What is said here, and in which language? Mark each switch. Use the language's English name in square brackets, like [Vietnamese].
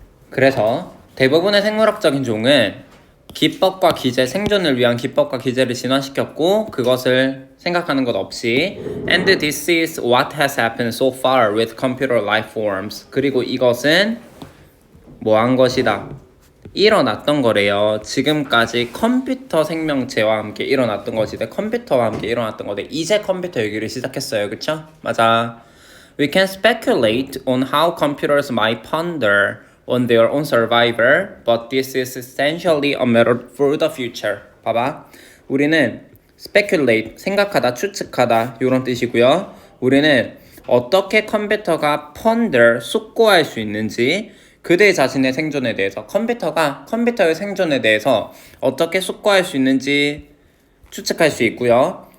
[Korean] 그래서 대부분의 생물학적인 종은 기법과 기제, 생존을 위한 기법과 기제를 진화시켰고 그것을 생각하는 것 없이 [English] and this is what has happened so far with computer life forms [Korean] 그리고 이것은 뭐한 것이다? 일어났던 거래요. 지금까지 컴퓨터 생명체와 함께 일어났던 것이다. 컴퓨터와 함께 일어났던 거데 이제 컴퓨터 얘기를 시작했어요. 그쵸? 맞아. [English] We can speculate on how computers might ponder on their own survival, but this is essentially a matter for the future. [Korean] 봐봐. 우리는 speculate, 생각하다, 추측하다 이런 뜻이고요. 우리는 어떻게 컴퓨터가 ponder, 숙고할 수 있는지 그들 자신의 생존에 대해서 컴퓨터의 생존에 대해서 어떻게 숙고할 수 있는지 추측할 수 있고요.